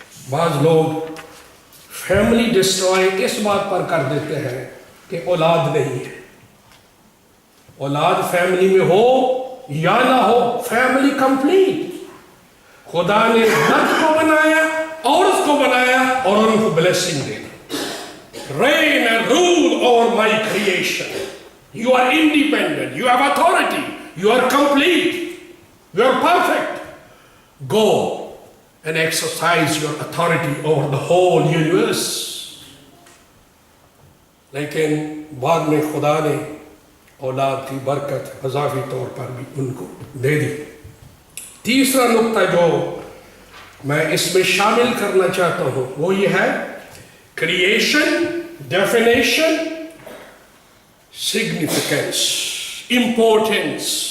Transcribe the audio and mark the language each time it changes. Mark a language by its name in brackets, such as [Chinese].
[Hindi] बाज लोग family destroy इस बात पर कर देते हैं कि औलाद नहीं है। औलाद फैमिली में हो या ना हो, फैमिली कंप्लीट। खुदा ने मर्द को बनाया, औरत को बनाया और उनको ब्लेसिंग देना। [English] Reign and rule over my creation. You are independent, you have authority, you are complete, you are perfect. Go and exercise your authority over the whole universe. [Hindi] लेकिन बाद में खुदा ने औलाद की बरकत अज़ाफी तौर पर भी उनको दे दी। तीसरा नुक्ता जो मैं इसमें शामिल करना चाहता हूं वो ये है, क्रिएशन, डेफिनेशन, सिग्निफिकेंस, इंपॉर्टेंस।